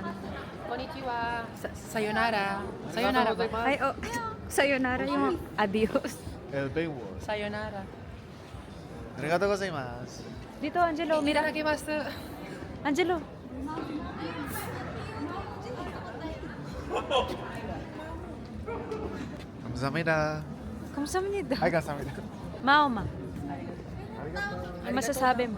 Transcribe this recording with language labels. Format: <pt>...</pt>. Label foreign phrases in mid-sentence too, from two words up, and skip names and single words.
<tl>Konnichiwa. Sayonara. Sayonara ba? Ay, oh, sayonara yung adios. El Baywar. Sayonara.</tl> <ja>ありがとうございます.</ja> <tl>Dito, Angelo, mira. Itadakimasu. Angelo. Kamsahamnida. Kamsahamnida. Ay, kamsahamnida. Maoma. Ano masasabi mo?</tl>